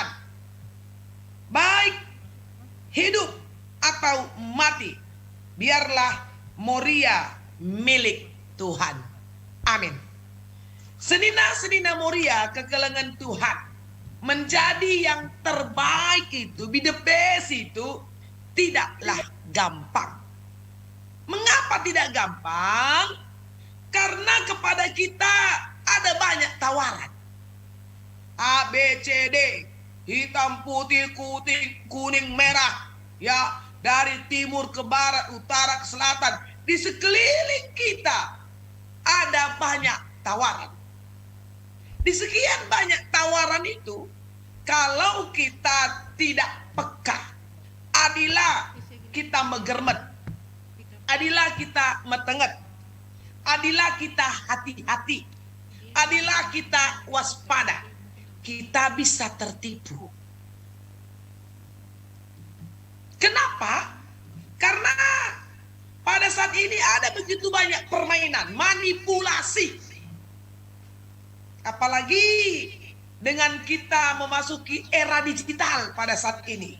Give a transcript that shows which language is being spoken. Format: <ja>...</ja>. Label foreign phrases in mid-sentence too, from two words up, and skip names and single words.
<id>Baik hidup atau mati, biarlah Moria milik Tuhan. Amin.</id> <btx>Senina Moria, kekelengan Tuhan,</btx> <id>menjadi yang terbaik itu,</id> <en>be the best</en> <id>itu, tidaklah gampang. Mengapa tidak gampang? Karena kepada kita ada banyak tawaran. A, B, C, D, hitam, putih, kuning, merah, ya, dari timur ke barat, utara ke selatan, di sekeliling kita ada banyak tawaran. Di sekian banyak tawaran itu, kalau kita tidak peka,</id> <btx>adilah kita megermet, adilah kita metenget,</btx> <id>adilah kita hati-hati, adilah kita waspada, kita bisa tertipu. Kenapa? Karena pada saat ini ada begitu banyak permainan, manipulasi. Apalagi dengan kita memasuki era digital pada saat ini.</id>